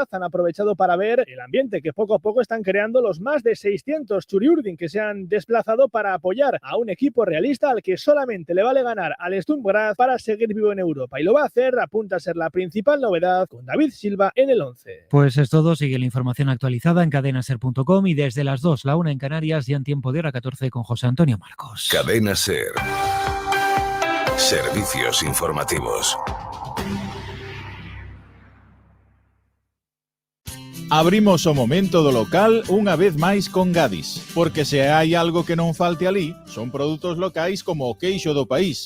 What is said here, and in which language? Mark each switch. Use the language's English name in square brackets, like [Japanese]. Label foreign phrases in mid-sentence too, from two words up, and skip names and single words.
[Spanish] Han aprovechado para ver el ambiente que poco a poco están creando los más de 600 churiurdin que se han desplazado para apoyar a un equipo realista al que solamente le vale ganar al Sturm Graz para seguir vivo en Europa. Y lo va a hacer, apunta a ser la principal novedad, con David Silva en el 11. Pues es todo. Sigue la información actualizada en cadenaser.com y desde las 2, la 1 en Canarias, ya en tiempo de hora 14 con José Antonio Marcos. Cadena Ser. Servicios informativos. [Galician] Abrimos o momento do local unha vez máis con Gadis, porque se hai algo que non falte ali, son produtos locais como o queixo do país.